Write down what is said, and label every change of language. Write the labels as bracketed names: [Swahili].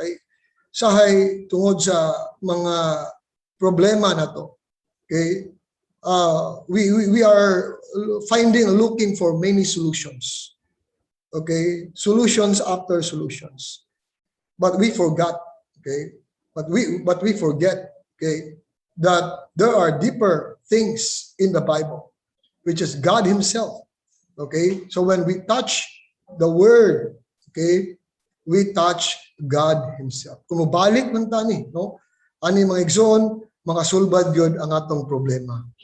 [Cebuano] Kay sahay tungod sa mga problema na to. [English] Okay? We are looking for many solutions. Okay? Solutions after solutions. But we forgot, okay? But we forget, okay, that there are deeper things in the Bible, which is God Himself. Okay? So when we touch the Word, okay, we touch God Himself. [Cebuano] Kung mabalik man tani, no? Ani mga igsoon, mga sulbad yun ang atong problema.